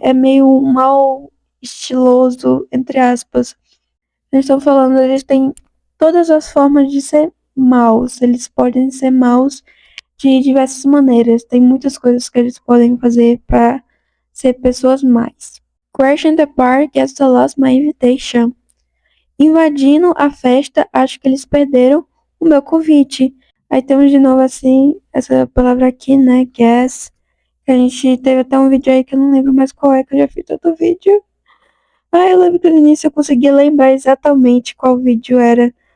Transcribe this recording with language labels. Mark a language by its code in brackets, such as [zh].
[pt] É meio mal estiloso, entre aspas. Eles estão falando, eles têm todas as formas de ser maus. Eles podem ser maus de diversas maneiras. Tem muitas coisas que eles podem fazer para ser pessoas más. [en] Crash in the Park, Guess I Lost My Invitation. [pt] Invadindo a festa, acho que eles perderam o meu convite. Aí temos de novo assim, essa palavra aqui, né? Guess. A gente teve até um vídeo aí que eu não lembro mais qual é, que eu já fiz todo vídeo. Eu lembro que no início eu conseguia lembrar exatamente qual vídeo era.